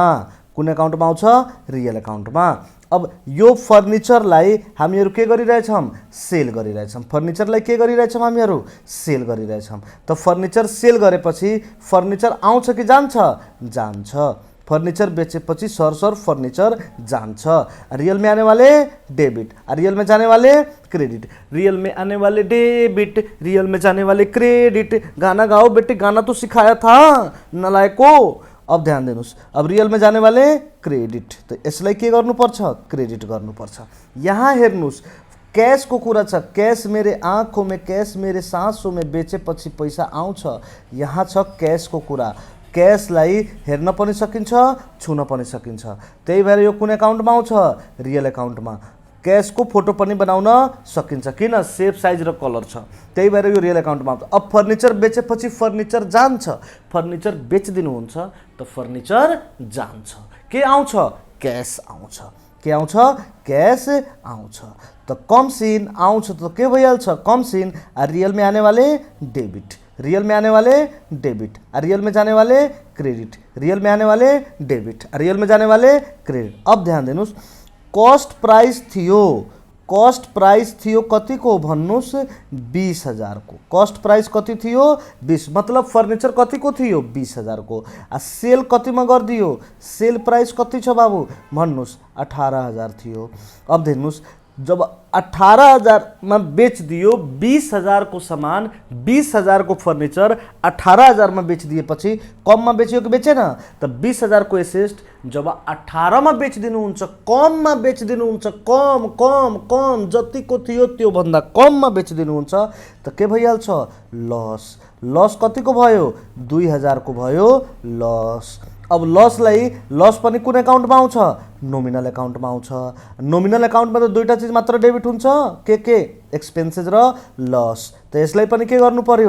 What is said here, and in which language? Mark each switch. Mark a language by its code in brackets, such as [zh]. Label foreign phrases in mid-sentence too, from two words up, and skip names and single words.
[ne] कुन एकाउन्टमा आउँछ रियल एकाउन्टमा। अब यो फर्निचरलाई हामीहरू के गरिरहेछौँ सेल गरिरहेछौँ। फर्निचरलाई के गरिरहेछौँ हामीहरू सेल गरिरहेछौँ। त फर्निचर सेल गरेपछि फर्निचर आउँछ कि जान्छ जान्छ। फर्निचर बेचेपछि सर फर्निचर जान्छ। [hi] रियल में आने वाले डेबिट, रियल में जाने वाले क्रेडिट, रियल में आने वाले डेबिट, रियल में जाने वाले क्रेडिट। गाना गाओ बेटे, गाना तो सिखाया था नलायको। [ne] अब ध्यान दिनुस्, अब [hi] रियल में जाने वाले क्रेडिट, [ne] तो यसलाई के गर्नुपर्छ क्रेडिट गर्नुपर्छ। यहाँ हेर्नुस्, कैश को कुरा छ, [hi] कैश मेरे आँखों में, कैश मेरे सांसों में [ne] बेचेपछि पैसा आउँछ। यहाँ छ कैश को कुरा। कैशलाई हेर्न पनि सकिन्छ छुन पनि सकिन्छ। त्यही भएर यो कुन एकाउन्टमा आउँछ रियल एकाउन्टमा। कैश को फोटो पनि बनाउन सकिन्छ, किन [en] shape size [ne] र कलर छ। त्यही भएर यो रियल एकाउन्टमा आउँछ। अब फर्निचर बेचेपछि फर्निचर जान्छ, फर्निचर बेचिदिनुहुन्छ त फर्निचर जान्छ। के आउँछ क्यास आउँछ। के आउँछ? क्यास आउँछ। तो [en] comes in [ne] आउँछ तो के भइहाल्छ? [en] comes in. [hi] रियल में आने वाले डेबिट, रियल में आने वाले डेबिट, रियल में जाने वाले क्रेडिट, रियल में आने वाले डेबिट, रियल में जाने वाले क्रेडिट। [ne] अब ध्यान दिनुस्, [en] cost price [ne] थियो, [en] cost price [ne] थियो कति को भन्नुस्? 20,000 को। [en] cost price [ne] कति थियो? 20, मतलब फर्निचर कति को थियो? 20,000 को। आ सेल कति में गरिदियो? [en] sell price [ne] कति छ बाबू भन्नुस्? 18,000 थियो। अब हेर्नुस्, जब 18,000 में बेच दियो 20,000 को सामान, 20,000 को फर्निचर 18,000 में बेच दिएपछि कम में बेचियो कि बेचेन? तो 20,000 को एसेट जब 18 में बेच दिनुहुन्छ, कम में बेच दिनुहुन्छ, कम कम कम जतिको थियो त्यो भन्दा कम में बेच दिनुहुन्छ तो के भइहाल्छ? लस। लस कति को भयो? 2,000 को भयो लस। अब लसलाई लस पनि कुन एकाउन्टमा आउँछ? नोमिनल एकाउन्टमा आउँछ। नोमिनल एकाउन्टमा त दुईटा चीज मात्र डेबिट हुन्छ, के एक्सपेन्सेस र लस। तो यसलाई पनि के गर्नु पर्यो?